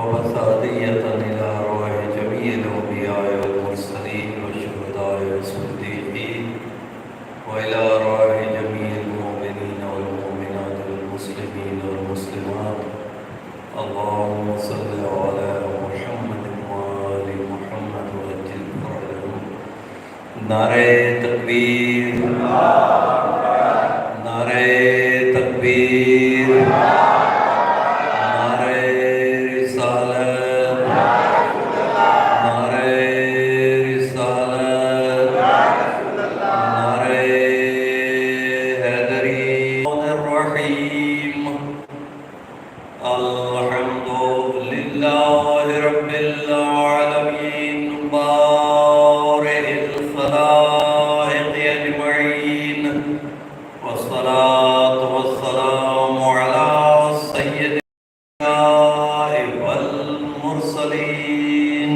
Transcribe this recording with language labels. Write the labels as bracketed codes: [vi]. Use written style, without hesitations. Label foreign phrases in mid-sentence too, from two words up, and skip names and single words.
[ar] ثانية إلى أرواح جميع الأنبياء والمرسلين والشهداء والصديقين وإلى أرواح جميع المؤمنين والمؤمنات والمسلمين والمسلمات. اللهم صل على محمد وآل محمد وعجل فرجهم. [ur] نعرہ تکبیر، نعرہ تکبیر، نعرہ رسالت، نعرہ رسالت، نعرہ حیدری الرحیم. [ar] الحمد للہ رب العالمین بارئ الخلائق اجمعین، والصلاة والسلام على سید الانبیاء والمرسلین.